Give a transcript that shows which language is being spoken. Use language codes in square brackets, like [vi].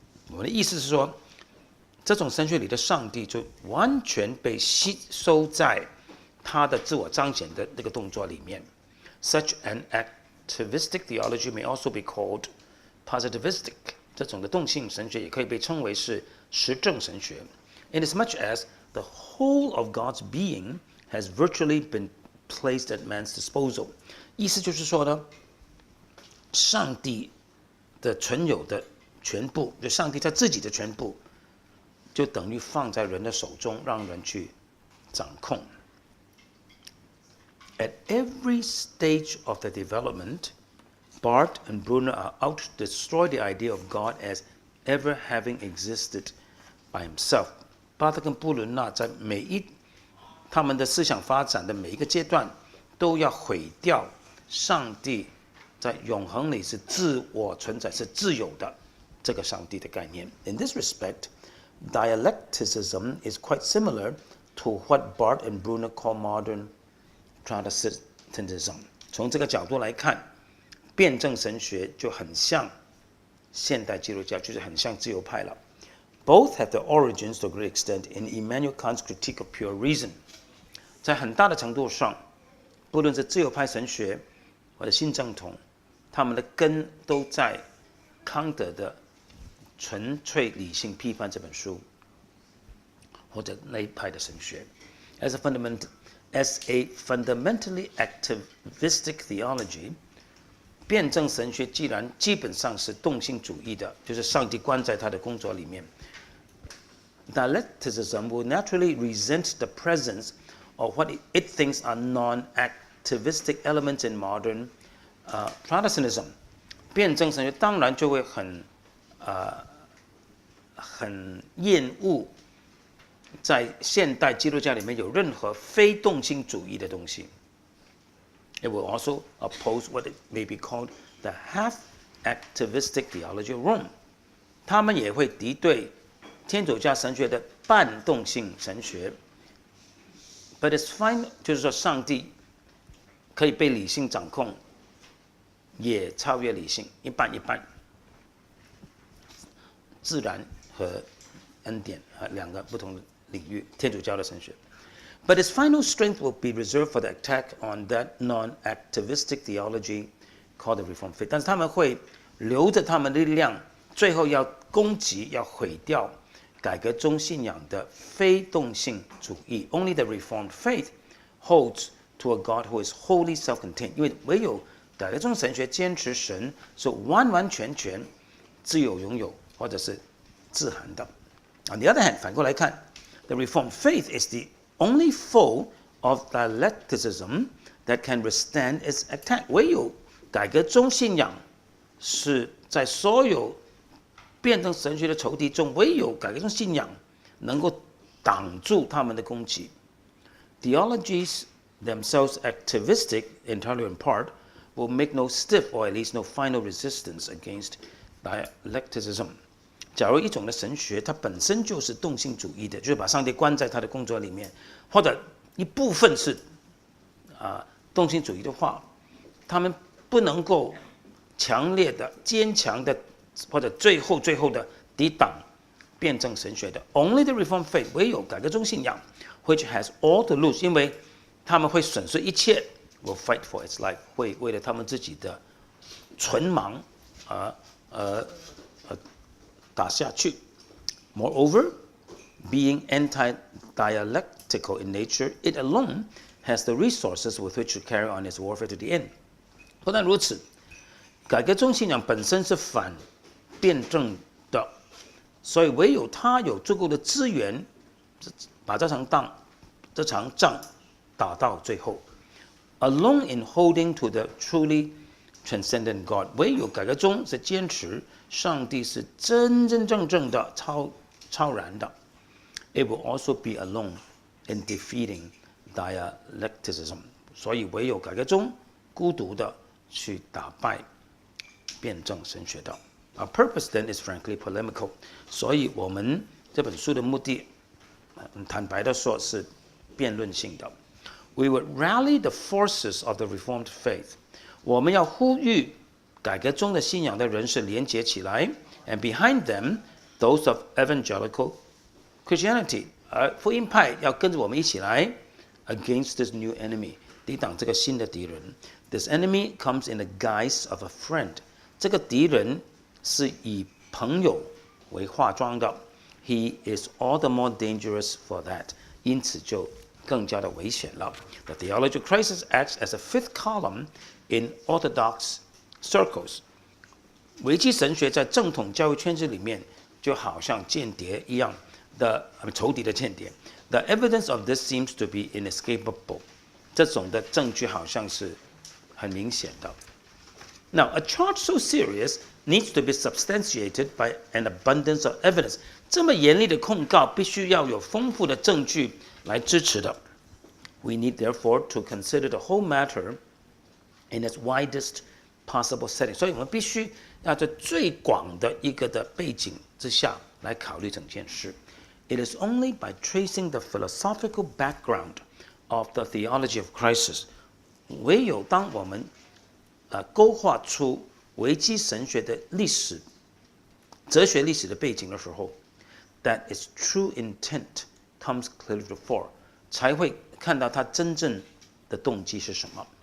[zh] 我们的意思是说，这种神学里的上帝就完全被吸收在他的自我彰显的那个动作里面。 [en] Such an activistic theology may also be called positivistic。 [zh] 这种的动性神学也可以被称为是实证神学。 [en] Inasmuch as the whole of God's being has virtually been placed at man's disposal， [zh] 意思就是说呢，上帝的存有的全部，就上帝他自己的全部，就等于放在人的手中，让人去掌控。 [en] At every stage of the development, Barth and Brunner are out to destroy the idea of God as ever having existed by himself。 [zh] 巴特跟布伦纳在他们的思想发展的每一个阶段，都要毁掉上帝在永恒里是自我存在、是自由的这个上帝的概念。 [en] In this respect, dialecticism is quite similar to what Barth and Brunner call modern Transcendentism。 [zh] 从这个角度来看，辩证神学就很像现代基督教，就是很像自由派了。 [en] Both have their origins to a great extent in Immanuel Kant's critique of pure reason。 [zh] 在很大的程度上，不论是自由派神学或者新正统，他们的根都在康德的《纯粹理性批判》这本书，或者那一派的神学。 [en] As a fundamentally activistic theology， [zh] 辩证神学既然基本上是动性主义的，就是上帝关在他的工作里面。 [en] Dialecticism will naturally resent the presence of what it thinks are non-activistic elements in modern Protestantism。 [zh] 辩证神学当然就会很厌恶在现代基督教里面有任何非动性主义的东西。 [en] It will also oppose what it may be called the half-activistic theology of Rome。 [zh] 他们也会敌对天主教神学的半动性神学。 [en] But it's fine， [zh] 就是说上帝可以被理性掌控，也超越理性，一半一半，自然和恩典两个不同的领域，天主教的神学。 [en] But its final strength will be reserved for the attack on that non-activistic theology called the Reformed faith。 [zh] 但是他们会留着他们的力量，最后要攻击、要毁掉改革宗信仰的非动性主义。 [en] Only the Reformed faith holds to a God who is wholly self-contained。 [zh] 因为唯有改革宗神学坚持神是完完全全自由拥有或者是自含的。 [en] On the other hand， [zh] 反过来看 [en] ，the Reformed faith is the only foe of dialecticism that can withstand its attack。 [zh] 唯有改革宗信仰是在所有辩证神学的仇敌中，唯有改革宗信仰能够挡住他们的攻击。 [en] Theologies themselves activistic, entirely in part, will make no stiff or at least no final resistance against dialecticism。 [zh] 假如一种的神学它本身就是动性主义的，就是把上帝关在他的工作里面，或者一部分是动性主义的话，他们不能够强烈的、坚强的，或者最后的抵挡辩证神学的。 [en] Only the Reformed faith， [zh] 唯有改革宗信仰 [en] ，which has all to lose， [zh] 因为他们会损失一切 [en] ，will fight for its life， [zh] 会为了他们自己的存亡打下去。 [en] Moreover, being anti-dialectical in nature, it alone has the resources with which to carry on its warfare to the end。 [zh] 不但如此，改革宗信仰本身是反辩证的，所以唯有他有足够的资源，把这场仗打到最后。 [en] Alone in holding to the truly transcendent God， [zh] 唯有改革宗是坚持上帝是真真正正的超然的。 [en] It will also be alone in defeating dialecticism， [zh] 所以唯有改革宗孤独的去打败辩证神学的。 [en] Our purpose then is frankly polemical， [zh] 所以我们这本书的目的，坦白的说是辩论性的。 [en] We would rally the forces of the Reformed faith， [zh] 我们要呼吁改革中的信仰的人士连结起来 [en] ，and behind them those of evangelical Christianity， [zh] 而福音派要跟着我们一起来 [en] against this new enemy， [zh] 抵挡这个新的敌人。 [en] This enemy comes in the guise of a friend， [zh] 这个敌人是以朋友为化妆的。 [en] He is all the more dangerous for that， [zh] 因此就更加的危险了。 [en] The theology of crisis acts as a fifth column in orthodox circles。 [zh] 危机神学在正统教育圈子里面就好像间谍一样的仇敌的间谍。 [en] The evidence of this seems to be inescapable。 [zh] 这种的证据好像是很明显的。 [en] Now, a charge so serious needs to be substantiated by an abundance of evidence。 [zh] 这么严厉的控告必须要有丰富的证据来支持的。 [en] We need therefore to consider the whole matter in its widest possible setting。 [zh] 所以我们必须要在最广的一个的背景之下来考虑整件事。 [en] It is only by tracing the philosophical background of the theology of crisis， [zh] 唯有当我们勾画出危机神学的历史、哲学历史的背景的时候 ， [en] that its true intent comes clearly to the fore， [zh] 才会看到它真正的动机是什么。